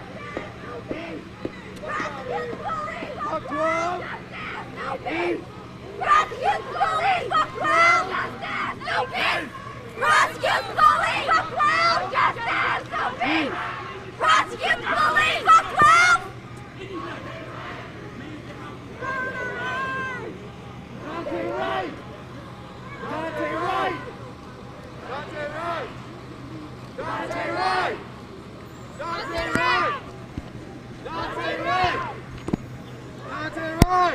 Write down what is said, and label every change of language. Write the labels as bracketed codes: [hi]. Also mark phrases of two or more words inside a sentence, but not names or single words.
[en] Fuck 12. Prosecute police! Fuck 12! Justice! No peace! Prosecute police! Fuck 12! Justice! No peace! Prosecute police! Fuck 12! Daunte Wright! Daunte Wright! Daunte Wright! Daunte Wright! Daunte Wright! Daunte Wright! Daunte Wright!